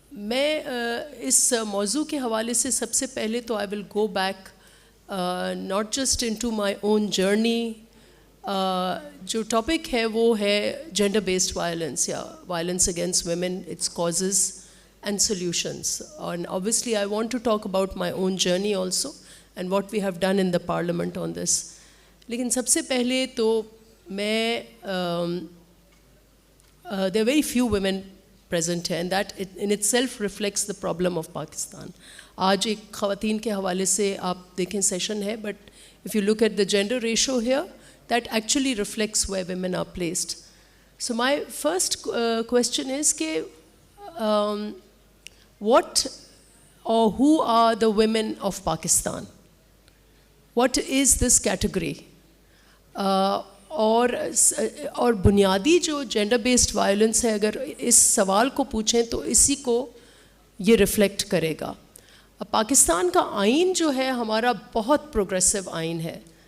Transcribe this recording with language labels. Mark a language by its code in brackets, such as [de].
[ur] میں اس موضوع کے حوالے سے سب سے پہلے تو [en] I will go back not just into my own journey. [ur] جو ٹاپک ہے وہ ہے [en] Gender based violence یا violence against women, its causes and solutions. And obviously I want to talk about my own journey also and what we have done in the parliament on this. [ur] لیکن سب سے پہلے تو میں [en] there are very few women present here, and that in itself reflects the problem of Pakistan. [ur] آج ایک خواتین کے حوالے سے آپ دیکھیں سیشن ہے, [en] but if you look at the gender ratio here, that actually reflects where women are placed. So my first question is what or who are the women of Pakistan? What is this category? [ur] اور بنیادی جو gender based violence ہے, اگر اس سوال کو پوچھیں تو اسی کو یہ ریفلیکٹ کرے گا. اب پاکستان کا آئین جو ہے ہمارا بہت پروگریسو آئین ہے.